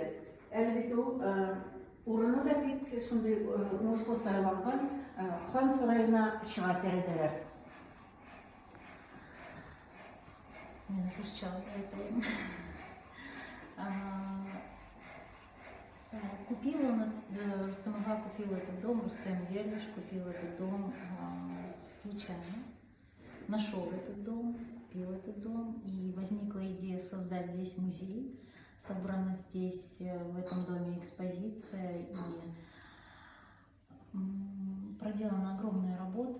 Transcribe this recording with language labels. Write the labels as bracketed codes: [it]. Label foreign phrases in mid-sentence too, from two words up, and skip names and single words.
[tt] Әле бит ул урыны да бик шундый уңышлы сайланган, хан сарайына чыга тәрәзәләр. Мен русча айтайын. [ru] Рустам Ага купил этот дом, Рустам Дервиш купил этот дом случайно. Нашел этот дом, купил этот дом, и возникла идея создать здесь музей. Собрана здесь, в этом доме, экспозиция, и проделана огромная работа.